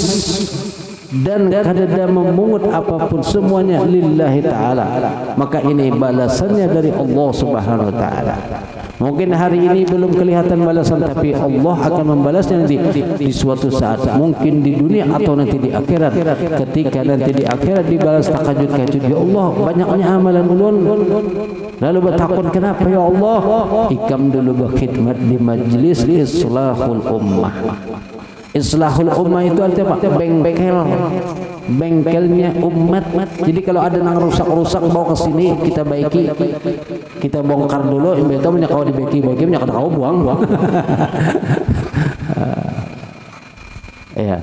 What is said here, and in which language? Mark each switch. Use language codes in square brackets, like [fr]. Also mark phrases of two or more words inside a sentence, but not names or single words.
[id] Dan kadada memungut apapun, semuanya [ar] lillahi ta'ala. [id] Maka ini balasannya dari Allah [ar] subhanahu wa ta'ala. [id] Mungkin hari ini belum kelihatan balasan, tapi Allah akan membalasnya nanti di suatu saat. Mungkin di dunia atau nanti di akhirat. [bjn] Ketika nanti di akhirat dibalas takajud-kajud, [ar] ya Allah [bjn] banyaknya amalan ulun, lalu bertakun kenapa [ar] ya Allah, [bjn] ikam dulu berkhidmat di majlis Islahul Ummah. [id] Islahul Ummah itu artinya apa? Bengkelnya umat. Jadi kalau ada yang rusak-rusak bawa ke sini, kita baiki, kita bongkar dulu. Betul punya kau dibaiki, punya kau buang. Ya.